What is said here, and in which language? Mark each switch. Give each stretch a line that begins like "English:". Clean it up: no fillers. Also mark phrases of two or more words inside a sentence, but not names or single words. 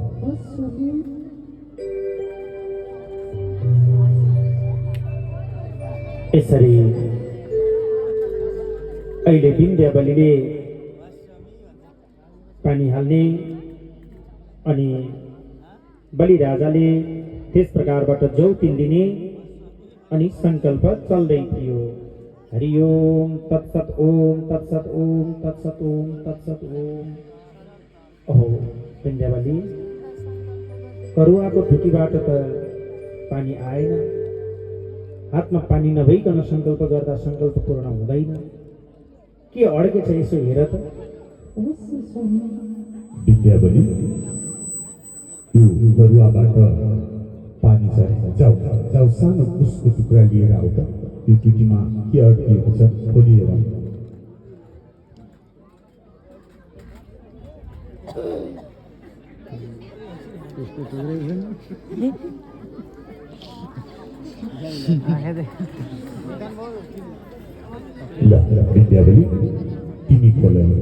Nepali: यसरी अहिले विन्ध्यावलीले पानी हाल्ने अनि बलिराजाले त्यस प्रकारबाट जौतिन दिने अनि सङ्कल्प चल्दै थियो।
Sanskrit: हरि ओम तत्सत ओम तत्सत ओम तत्सत ओम तत्सत ओम।
Nepali: ओहो विन्ध्यावली, करुवाको ढुकीबाट त पानी आएन। हातमा पानी नभइकन सङ्कल्प गर्दा सङ्कल्प पूर्ण हुँदैन। के अड्केछ यसो हेर त। विद्यावली, यो बरुवाबाट पानी हुन्छ जाऊ जाऊ सानो कुसको टुक्रा लिएर आऊ त यो टिटीमा के अड्किएको छ खोली हेरौँ ल विद्यावली तिमी खोल